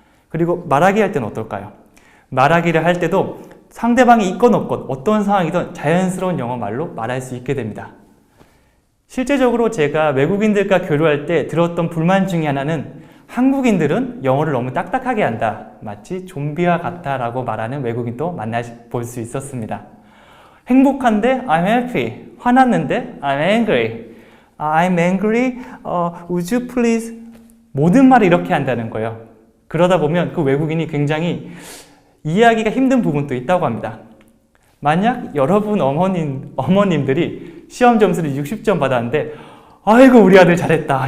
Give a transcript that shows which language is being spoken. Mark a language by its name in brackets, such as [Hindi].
[Korean] 그리고 말하기 할 때는 어떨까요? 말하기를 할 때도 상대방이 있건 없건 어떤 상황이든 자연스러운 영어 말로 말할 수 있게 됩니다. 실제적으로 제가 외국인들과 교류할 때 들었던 불만 중에 하나는 한국인들은 영어를 너무 딱딱하게 한다. 마치 좀비와 같다 라고 말하는 외국인도 만나볼 수 있었습니다. [English] 행복한데 I'm happy. 화났는데 I'm angry. I'm angry. Would you please? [Korean] 모든 말을 이렇게 한다는 거예요. 그러다 보면 그 외국인이 굉장히 이해하기가 힘든 부분도 있다고 합니다. 만약 여러분 어머님들이 시험 점수를 60점 받았는데 아이고 우리 아들 잘했다.